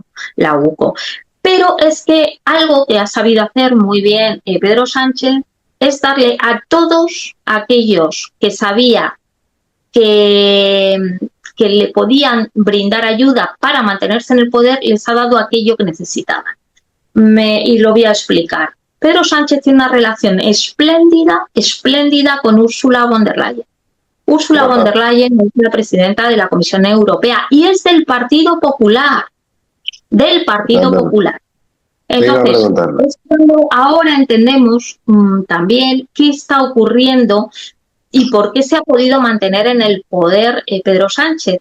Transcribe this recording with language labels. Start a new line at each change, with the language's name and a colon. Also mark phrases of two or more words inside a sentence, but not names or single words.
Spanish: Pero es que algo que ha sabido hacer muy bien Pedro Sánchez es darle a todos aquellos que sabía que le podían brindar ayuda para mantenerse en el poder, les ha dado aquello que necesitaban. Y lo voy a explicar. Pedro Sánchez tiene una relación espléndida con Ursula von der Leyen. Ursula von der Leyen es la presidenta de la Comisión Europea y es del Partido Popular. Entonces, es cuando ahora entendemos también qué está ocurriendo y por qué se ha podido mantener en el poder Pedro Sánchez.